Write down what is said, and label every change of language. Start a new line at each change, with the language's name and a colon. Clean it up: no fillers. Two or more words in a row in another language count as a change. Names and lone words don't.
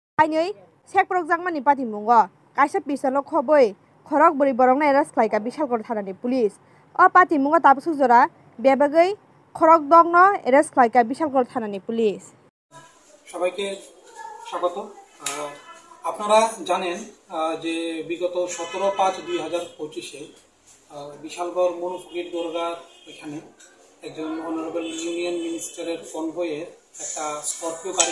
Kok Borok: Ainoi sek projang mani pati mungo kaisa pisalo khoboi khorok buri borong na eras khlaika Bishalgor thanani police o pati mungo tabsuk jora bebagai khorok dong no eras khlaika Bishalgor thanani police
Bangla: সবাইকে স্বাগত। আপনারা জানেন যে বিগত 17/5/2025 বিশালগড় মনুফকির দরগার এখানে একজন
English: honorable union minister's
Bangla: কনভয়ের একটা স্করপিও গাড়ির